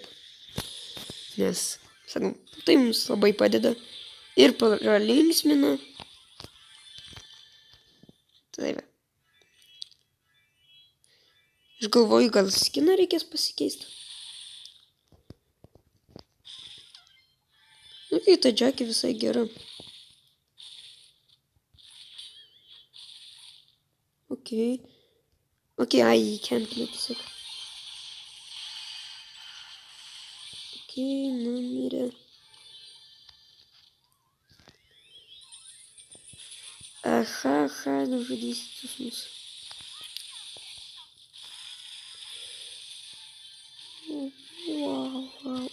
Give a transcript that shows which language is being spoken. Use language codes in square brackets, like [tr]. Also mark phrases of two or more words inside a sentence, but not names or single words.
[lt] Nes, sakau, tai mums labai padeda ir pralinksmina. Tai va. Aš galvoju, gal skiną reikės pasikeisti. Nu, kai ta džekį visai gera. [en] Okay, I can't click it. [lt] Okay, numirė. Aha, nužudysit jūs mus. Wow.